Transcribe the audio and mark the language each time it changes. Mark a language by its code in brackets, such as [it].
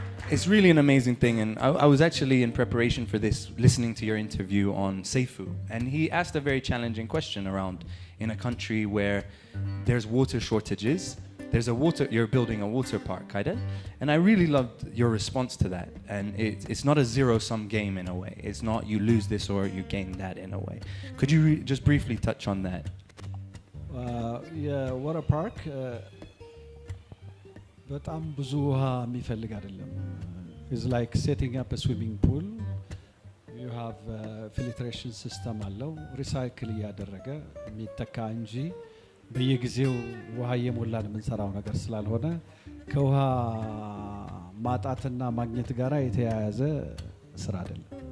[en] It's really an amazing thing, and I was actually in preparation for this listening to your interview on Seifu, and he asked a very challenging question around in a country where there's water shortages, you're building a water park, and I really loved your response to that. And it's not a zero-sum game in a way. It's not you lose this or you gain that in a way. Could you just briefly touch on that? Yeah, water park [am] በጣም ብዙ ውሃ የሚፈልግ አይደለም. [en] It's like setting up a swimming pool. You have filtration system [am] አለው ሪሳይክል ያደረገ የሚተካ እንጂ በየጊዜው ውሃ የሞላን የምንሰራው ነገር ስላልሆነ ከውሃ ማጣትና ማግኘት ጋራ የተያያዘ ስራ አይደለም.